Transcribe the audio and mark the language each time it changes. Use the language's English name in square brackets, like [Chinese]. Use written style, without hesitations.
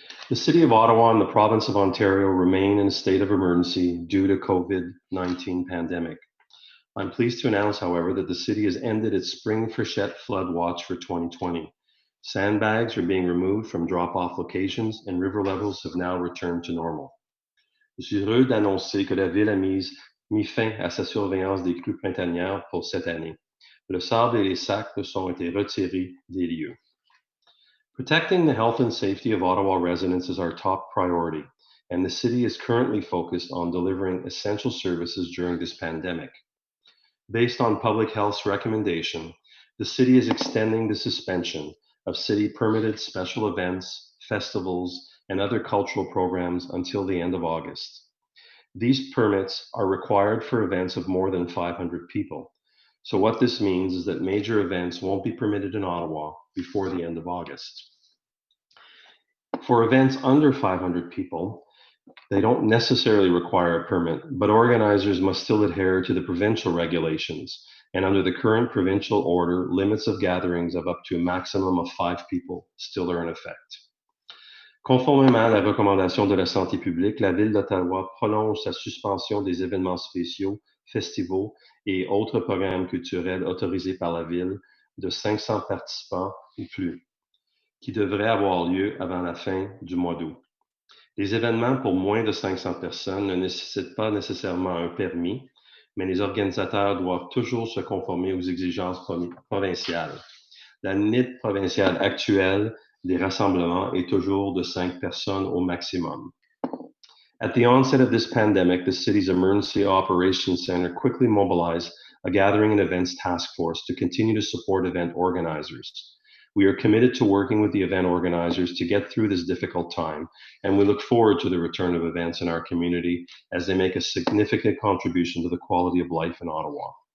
[English] The City of Ottawa and the Province of Ontario remain in a state of emergency due to COVID-19 pandemic. I'm pleased to announce, however, that the city has ended its spring freshet flood watch for 2020. Sandbags are being removed from drop-off locations and river levels have now returned to normal. [French] Je suis heureux d'annoncer que la ville a mis fin à sa surveillance des crues printanières pour cette année. Le sable et les sacs ont été retirés des lieux. [English] Protecting the health and safety of Ottawa residents is our top priority, and the city is currently focused on delivering essential services during this pandemic. Based on public health's recommendation, the city is extending the suspension of city-permitted special events, festivals, and other cultural programs until the end of August. These permits are required for events of more than 500 people. So what this means is that major events won't be permitted in Ottawa before the end of August. For events under 500 people, they don't necessarily require a permit, but organizers must still adhere to the provincial regulations. And under the current provincial order, limits of gatherings of up to a maximum of 5 people still are in effect. [French] Conformément à la recommandation de la santé publique, la Ville d'Ottawa prolonge sa suspension des événements spéciaux, festivals et autres programmes culturels autorisés par la Ville de 500 participants ou plus, qui devraient avoir lieu avant la fin du mois d'août. Les événements pour moins de 500 personnes ne nécessitent pas nécessairement un permis, mais les organisateurs doivent toujours se conformer aux exigences provinciales. La limite provinciale actuelle des rassemblements est toujours de 5 personnes au maximum. [English] At the onset of this pandemic, the city's Emergency Operations Center quickly mobilized a gathering and events task force to continue to support event organizers. We are committed to working with the event organizers to get through this difficult time, and we look forward to the return of events in our community as they make a significant contribution to the quality of life in Ottawa.